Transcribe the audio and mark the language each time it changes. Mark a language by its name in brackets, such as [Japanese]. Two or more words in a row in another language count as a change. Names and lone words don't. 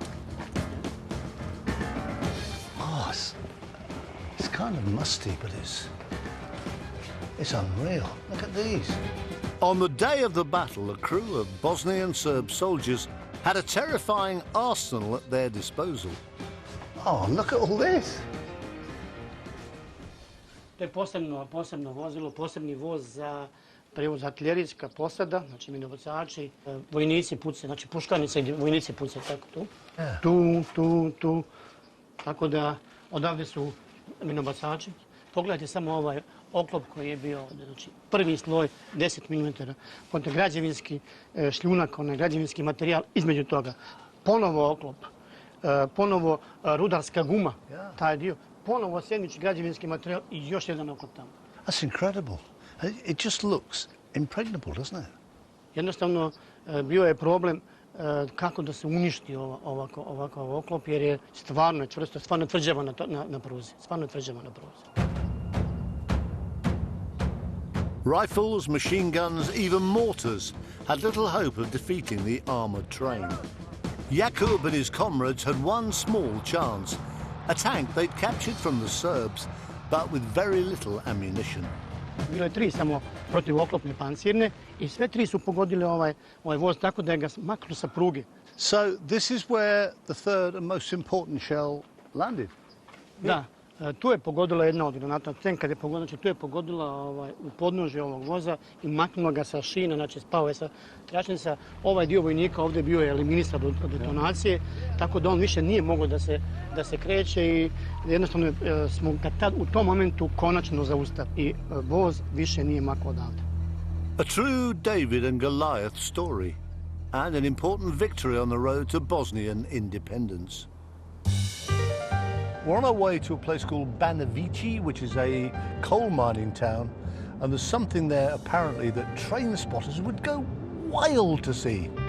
[English] Oh, it's kind of musty, but it's unreal. Look at these. On the day of the battle, a crew of Bosnian Serb soldiers had a terrifying arsenal at their disposal. Oh, look at all this. [Bosnian] To je posebno vozilo, posebni voz za prevoz artiljerijska posada, znači minobacači, vojnici pucaju, znači puškanica i vojnici pucaju tako tu. Tu. Tako da odavde su minobacači. Pogledajte samo ovaj oklop koji je bio ovdje, znači prvi sloj 10 mm, potom građevinski šljunak, onaj građevinski materijal između toga. Ponovo oklop, ponovo rudarska guma, taj dio, ponovo sedmični građevinski materijal i još jedan oklop tamo. [English] That's incredible. It just looks impregnable, doesn't it? [Bosnian] Jednostavno bio je problem kako da se uništi ovakav oklop, jer je stvarno čvrsto, stvarno tvrđava na pruzi, stvarno tvrđava na pruzi. [English] Rifles, machine guns, even mortars had little hope of defeating the armoured train. Jakub and his comrades had one small chance, a tank they'd captured from the Serbs, but with very little ammunition. [Bosnian] Bilo je 3 samo protivoklopne pancirne i sve 3 su pogodile ovaj voz tako da je ga maknuo sa pruge. [English] So this is where the third and most important shell landed? [Bosnian] Da, tu je pogodila jedna od granata, kad je pogodila, znači tu je pogodila u podnožje ovog voza i maknula ga sa šina, znači spao je sa tračnica. Ovaj dio vojnika ovdje bio je eliminisan od detonacije, tako da on više nije mogao da se kreće i jednostavno smo ga tad u tom momentu konačno zaustavili i voz više nije makao odavde. [English] A true David and Goliath story and an important victory on the road to Bosnian independence. We're on our way to a place called Banovici, which is a coal mining town, and there's something there apparently that train spotters would go wild to see.